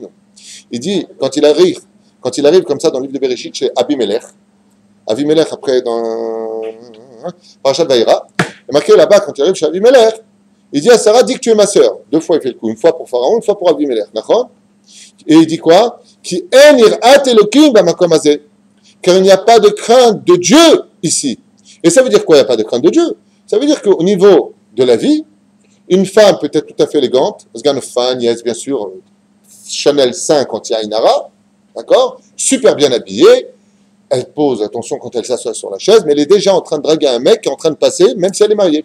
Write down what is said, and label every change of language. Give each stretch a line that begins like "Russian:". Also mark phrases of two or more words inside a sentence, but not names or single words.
French: Il dit, quand il arrive comme ça dans le livre de Bereshit chez Abimelech, après dans Parashat Vayera, il est marqué là-bas, quand il arrive chez Abimelech, il dit à Sarah, dis que tu es ma sœur. 2 fois il fait le coup, une fois pour Pharaon, une fois pour Abimelech, d'accord? Et il dit quoi?
Hebrew: כי אין יראת אלוקים במקום הזה.
French: Car il n'y a pas de crainte de Dieu ici. Et ça veut dire quoi, il n'y a pas de crainte de Dieu? Ça veut dire qu'au niveau de la vie, une femme peut être tout à fait élégante, yes, bien sûr, Chanel 5 quand il y a Inara, d'accord? Super bien habillée, elle pose attention quand elle s'assoit sur la chaise, mais elle est déjà en train de draguer un mec qui est en train de passer, même si elle est mariée.